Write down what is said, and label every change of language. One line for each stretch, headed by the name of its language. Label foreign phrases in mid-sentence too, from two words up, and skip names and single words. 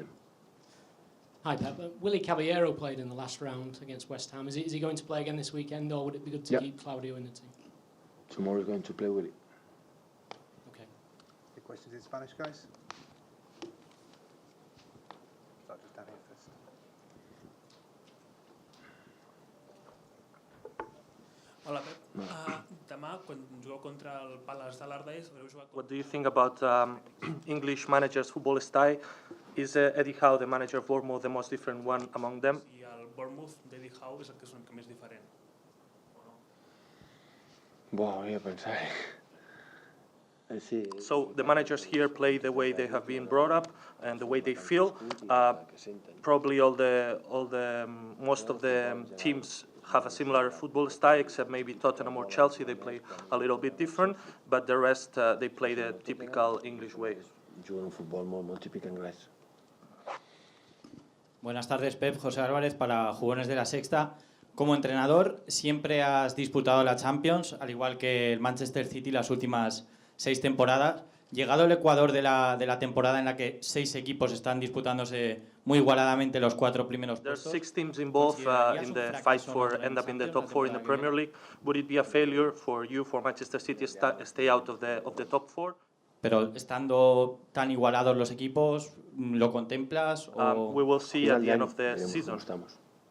English: Hi, Pep. Willie Caballero played in the last round against West Ham. Is he going to play again this weekend, or would it be good to keep Claudio in the team? Tomorrow we're going to play Willie. Okay. Any questions in Spanish, guys? Start with Danny first.
Catalan: Hola, Pep. Demà, quan jugueu contra el Palace d'Allardyce, heu jugat...
English: What do you think about English managers' football style? Is Eddie Howe, the manager of Bournemouth, the most different one among them?
Catalan: I el Bournemouth d'Eddie Howe és el que és una mica més diferent.
English: Wow, yeah, but I see. So the managers here play the way they have been brought up and the way they feel. Probably most of the teams have a similar football style, except maybe Tottenham or Chelsea. They play a little bit different, but the rest they play the typical English way.
Spanish: Juegan fútbol muy típico inglés. Buenas tardes, Pep. José Álvarez para Jugones de la Sexta. Como entrenador, siempre has disputado la Champions, al igual que el Manchester City las últimas 6 temporadas. Llegado el Ecuador de la temporada en la que 6 equipos están disputándose muy igualadamente los 4 primeros
English: There's
Spanish: puestos.
English: 6 teams involved in the fight for end up in the top 4 in the Premier League. Would it be a failure for you, for Manchester City, stay out of the top 4?
Spanish: Pero estando tan igualados los equipos, ¿lo contemplas?
English: We will see at the end of the season.